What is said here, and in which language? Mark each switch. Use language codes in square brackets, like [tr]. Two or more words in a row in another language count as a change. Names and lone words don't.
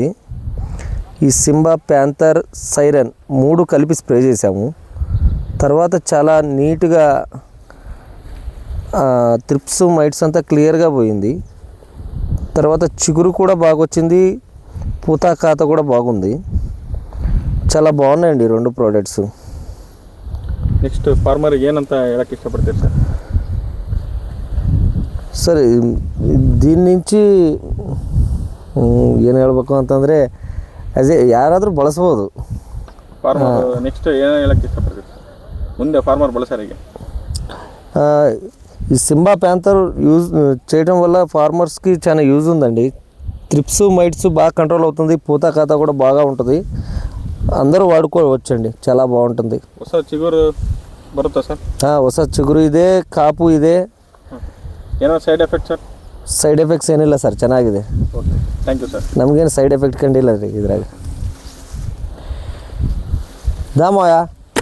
[te] ఈ సింబా ప్యాంథర్ సైరన్ 3 కలిపి స్ప్రే చేసాము. తర్వాత చాలా నీట్గా [en] thrips mites [te] అంతా క్లియర్గా పోయింది. తర్వాత చిగురు కూడా బాగా వచ్చింది, పూత కాత కూడా బాగుంది. చాలా బాగున్నాయండి ఈ 2 ప్రోడక్ట్స్. [en] next farmer [kn] ಏನಂತ ಹೇಳಕ್ಕೆ ಇಷ್ಟಪಡ್ತೀರಿ ಸರ್? ಸರ್ [te] దీని నుంచి [kn] ಏನು ಹೇಳ್ಬೇಕು ಅಂತಂದರೆ ಯಾರಾದರೂ ಬಳಸ್ಬೋದು. [en] farmer next [kn] ಏನು ಹೇಳಕ್ಕೆ ಇಷ್ಟಪಡ್ತೀರಿ ಸರ್ ಮುಂದೆ ಫಾರ್ಮರ್ ಬಳಸೋರಿಗೆ? [te] ఈ సింబా ప్యాంథర్ యూజ్ చేయడం వల్ల ఫార్మర్స్కి చాలా యూజ్ ఉందండి. [en] thrips mites [te] బాగా కంట్రోల్ అవుతుంది, పూత ఖాతా కూడా బాగా ఉంటుంది. అందరూ వాడుకోవచ్చండి, చాలా బాగుంటుంది. [kn] ಹೊಸ ಚಿಗುರು ಬರುತ್ತಾ ಸರ್? ಹೊಸ ಚಿಗುರು ಇದೆ, ಕಾಪು ಇದೆ. ಏನೋ [en] side effect [kn] ಸರ್? [en] side effects [kn] ಏನಿಲ್ಲ ಸರ್, ಚೆನ್ನಾಗಿದೆ. [en] Okay, thank you sir. [kn] ನಮಗೇನು [en] side effect [kn] ಕಂಡಿಲ್ಲ ರೀ ಇದ್ರಾಗ. ದಾಮೋಯ